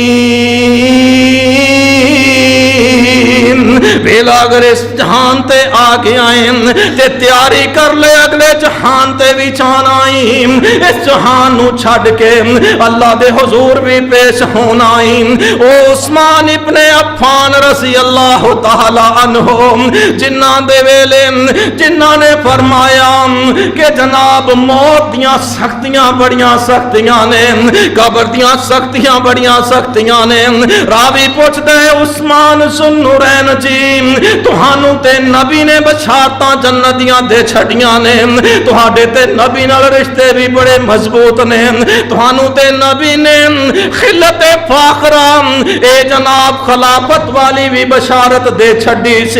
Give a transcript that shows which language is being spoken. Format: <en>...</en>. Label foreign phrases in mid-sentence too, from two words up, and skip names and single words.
<pa>ਵੇਲਾ ਅਗਰ ਇਸ ਜਹਾਨ ਤੇ ਆ ਗਿਆ ਹੈ ਤੇ ਤਿਆਰੀ ਕਰ ਲੈ ਅਗਲੇ ਜਹਾਨ ਤੇ ਭੀ ਜਾਣਾ ਹੀ। ਇਸ ਜਹਾਨ ਨੂੰ ਛੱਡ ਕੇ ਅੱਲਾਹ ਦੇ ਹਜ਼ੂਰ ਭੀ ਪੇਸ਼ ਹੋਣਾ ਹੀ। ਓ ਉਸਮਾਨ ਇਬਨੇ ਅੱਫ਼ਾਨ</pa> <ar>رضي الله تعالى عنه</ar> <pa>ਜਿਨ੍ਹਾਂ ਦੇ ਵੇਲੇ ਜਿਨ੍ਹਾਂ ਨੇ ਫ਼ਰਮਾਇਆ ਕਿ ਜਨਾਬ ਮੌਤ ਦੀਆਂ ਸਖ਼ਤੀਆਂ ਬੜੀਆਂ ਸਖ਼ਤੀਆਂ ਨੇ, ਕਬਰ ਦੀਆਂ ਸਖ਼ਤੀਆਂ ਬੜੀਆਂ ਸਖ਼ਤੀਆਂ ਨੇ। ਰਾਵੀ ਪੁੱਛਦਾ ਹੈ ਉਸਮਾਨ ਸੁੰਨੂਰੈਨ ਜੀ, ਤੁਹਾਨੂੰ ਤੇ ਨਬੀ ਨੇ ਬਸ਼ਾਰਤਾਂ ਜੰਨਤ ਦੀਆਂ ਦੇ ਛੱਡੀਆਂ ਨੇ, ਤੁਹਾਡੇ ਤੇ ਨਬੀ ਨਾਲ ਰਿਸ਼ਤੇ ਭੀ ਬੜੇ ਮਜ਼ਬੂਤ ਨੇ, ਤੁਹਾਨੂੰ ਤੇ ਨਬੀ ਨੇ ਖ਼ਿਲਤ ਫ਼ਾਖ਼ਰਾ ਏ ਜਨਾਬ ਖ਼ਿਲਾਫ਼ਤ ਵਾਲੀ ਭੀ ਬਸ਼ਾਰਤ ਦੇ ਛੱਡੀ ਸੀ।</pa>